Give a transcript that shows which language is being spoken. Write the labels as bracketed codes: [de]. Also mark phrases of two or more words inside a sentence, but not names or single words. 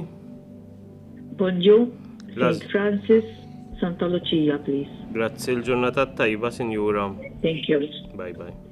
[mt] Bonġu, Las- [en] Saint Francis, Santa Lucia, please. [mt] Grazzi l-ġurnata tajba, Signora. [en] Thank you. Bye bye.